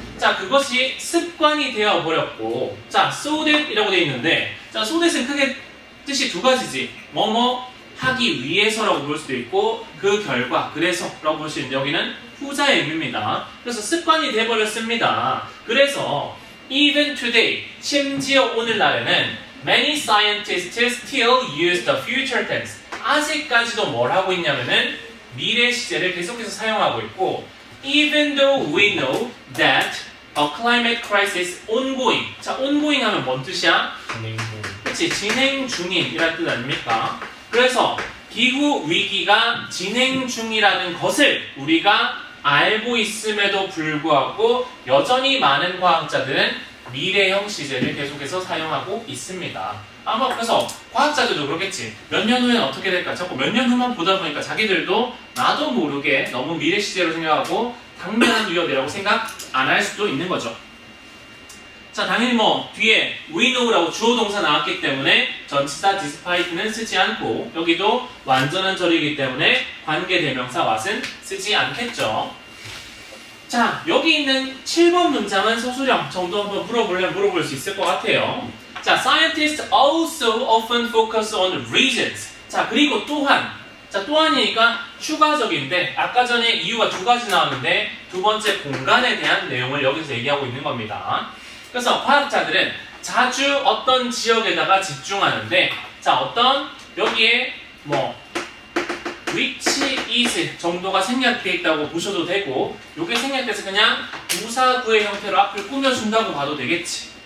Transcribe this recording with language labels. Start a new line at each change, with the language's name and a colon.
Korean: 자, 그것이 습관이 되어버렸고, 자, so that 이라고 되어 있는데, 자, so that은 크게 뜻이 두 가지지. 뭐뭐 하기 위해서라고 볼 수도 있고, 그 결과, 그래서 라고 볼 수 있는데, 여기는 후자의 의미입니다. 그래서 습관이 되어버렸습니다. 그래서
English: even today,
Korean: 심지어 오늘날에는
English: many scientists still use the future tense.
Korean: 아직까지도 뭘 하고 있냐면은 미래 시제를 계속해서 사용하고 있고,
English: even though we know that a climate crisis ongoing.
Korean: 자, ongoing 하면 뭔 뜻이야? 진행 중. 그치, 진행 중인이라는 뜻 아닙니까? 그래서 기후 위기가 진행 중이라는 것을 우리가 알고 있음에도 불구하고 여전히 많은 과학자들은 미래형 시제를 계속해서 사용하고 있습니다. 아마 그래서 과학자들도 그렇겠지. 몇 년 후에는 어떻게 될까? 자꾸 몇 년 후만 보다 보니까 자기들도 나도 모르게 너무 미래 시제로 생각하고 당면한 위협이라고 생각 안 할 수도 있는 거죠. 자, 당연히 뭐 뒤에 we know라고 주어 동사 나왔기 때문에 전치사 despite는 쓰지 않고, 여기도 완전한 절이기 때문에 관계 대명사 what은 쓰지 않겠죠. 자, 여기 있는 7번 문장은 서술형 정도 한번 물어볼 수 있을 것 같아요. 자,
English: scientists also often focus on reasons.
Korean: 자, 그리고 또한. 자, 또한이니까 추가적인데, 아까 전에 이유가 두 가지 나왔는데, 두 번째 공간에 대한 내용을 여기서 얘기하고 있는 겁니다. 그래서 과학자들은 자주 어떤 지역에다가 집중하는데, 자, 어떤, 여기에 뭐, which is 정도가 생략되어 있다고 보셔도 되고, 요게 생략돼서 그냥 부사구의 형태로 앞을 꾸며준다고 봐도 되겠지.